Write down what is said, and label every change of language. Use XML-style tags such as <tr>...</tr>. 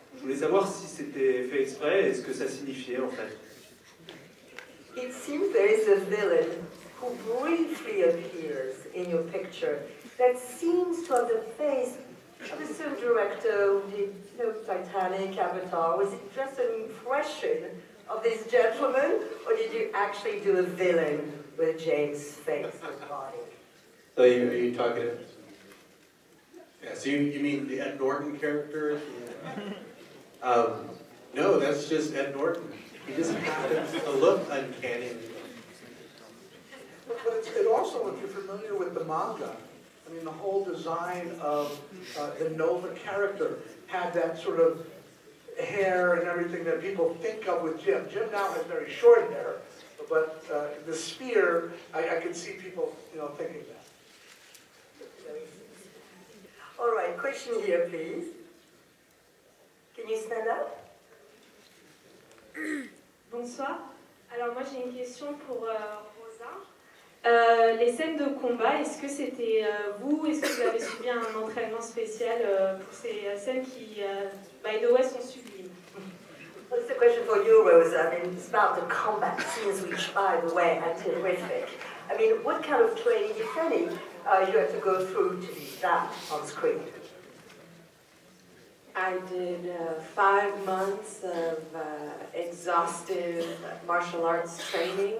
<fr>Je voulais savoir si c'était fait exprès et ce que ça signifiait en fait.</fr> <en>It seems there is a villain who briefly appears in your picture that seems to have the face of the same director who did, you know, Titanic, Avatar. Was it just an impression of this gentleman, or did you actually do a villain with James' face and body? So are you talking? Yeah. So you mean the Ed Norton character? No, that's just Ed Norton. He just happens to look uncanny. But it also, if you're familiar with the manga, I mean, the whole design of the Nova character had that sort of hair and everything that people think of with Jim. Jim now has very short hair, but the spear, I could see people, you know, thinking that. All right, question here, please. Can you stand up?</en> <fr>Bonsoir. Alors moi j'ai une question pour Rosa. Les scènes de combat, est-ce que c'était vous? Est-ce que vous avez suivi un entraînement spécial pour ces scènes qui,</fr> <en>by the way,</en> <fr>sont sublimes?</fr> <en>Well, it's a question for you, Rosa. I mean, it's about the combat scenes, which, by the way, are terrific. I mean, what kind of training, if any, you have to go through to do that on screen? I did 5 months of exhaustive martial arts training.</en>